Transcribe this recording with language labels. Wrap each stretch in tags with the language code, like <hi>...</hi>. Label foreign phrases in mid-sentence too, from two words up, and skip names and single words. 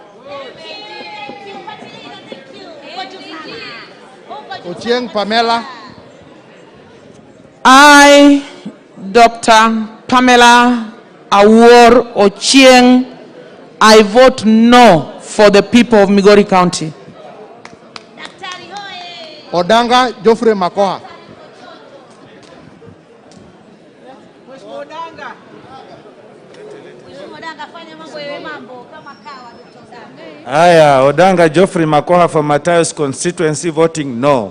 <en>Ochieng Pamela. I, Dr. Pamela Awuor Ochieng, I vote no for the people of Migori County. Odanga Geoffrey Makoha. Aya, Odanga Geoffrey Makoha for Matayos constituency voting no.</en>